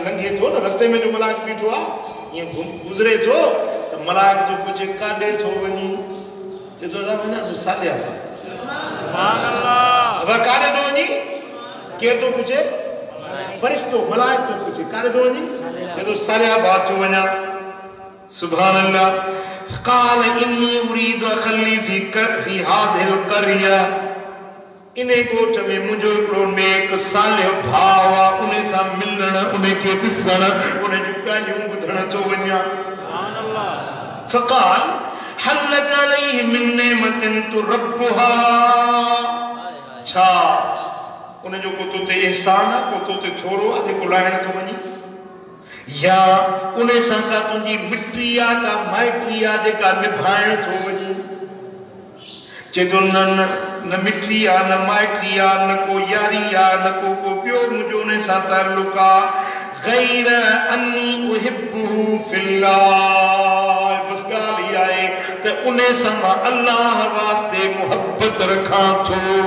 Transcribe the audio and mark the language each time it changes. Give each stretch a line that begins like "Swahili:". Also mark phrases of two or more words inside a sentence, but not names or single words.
Sindhi: लंघे थो न रस्ते में जो मलाइक बीठो आहे ईअं गुज़रे थो त मलाइक जो पुछे काॾे थो वञी चए थो वञा तो सालिहाबाद
Arabic: سبحان الله
Sindhi: काॾे थो वञी केरु थो पुछे फ़रिश्तो मलाइक थो पुछे काॾे थो वञी चए थो सालिहाबाद थो वञा
Arabic: سبحان الله قال إني أريد أخا لي في هذه القرية
Sindhi: इन ॻोठ में मुंहिंजो हिकिड़ो नेक सालिह भाउ आहे उन सां मिलण उन खे ॾिसण उन जूं ॻाल्हियूं ॿुधण थो वञा
Arabic: فقال هل لك عليه من نعمة تربها
Sindhi: छा उन जो को तो ते एहसान आहे को तो ते थोरो आहे जेको लाहिण थो वञे या उन सां का तुंहिंजी मिट्री आहे का माइट्री आहे जेका निभाइण थो वञे चए थो न मिट्री आहे न माइट्री आहे न को यारी आहे न को ॿियो मुंहिंजो उन सां ताल्लुक आहे
Arabic: غير أني أحبه في الله
Sindhi: बस ॻाल्हि इहा आहे त उन सां मां अल्लाह वास्ते मुहबत रखां थो